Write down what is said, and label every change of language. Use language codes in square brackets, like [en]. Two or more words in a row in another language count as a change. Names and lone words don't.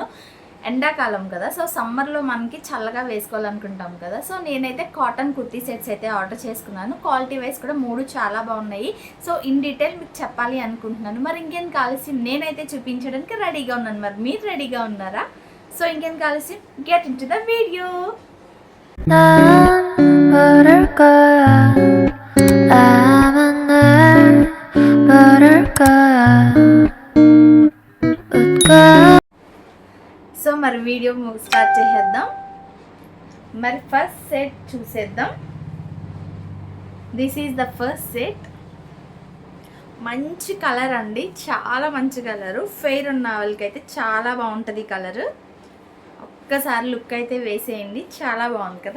[te] ఎండాకాలం కదా, సో సమ్మర్లో మనకి చల్లగా వేసుకోవాలనుకుంటాం కదా, సో నేనైతే [en] cotton kurti sets [te] అయితే ఆర్డర్ చేసుకున్నాను. [en] quality wise [te] కూడా 3 చాలా బాగున్నాయి. [en] so in detail [te] మీకు చెప్పాలి అనుకుంటున్నాను. మరి ఇంకేం కావాల్సి నేనైతే చూపించడానికి రెడీగా ఉన్నాను. మరి మీరు రెడీగా ఉన్నారా? సో ఇంకేం కావాల్సి [en] get into the video. [ko] 모를 거야 아마 날 모를 거야 웃고. [te] సో మరి [en] video start [te] చేసేద్దాం. మరి [en] first set [te] చూసేద్దాం. [en] This is the first set. [te] మంచి కలర్ అండి, చాలా మంచి కలరు. ఫెయిర్ ఉన్న వాళ్ళకి అయితే చాలా బాగుంటుంది ఈ కలరు. ఒక్కసారి లుక్ అయితే వేసేయండి, చాలా బాగుంది కదా.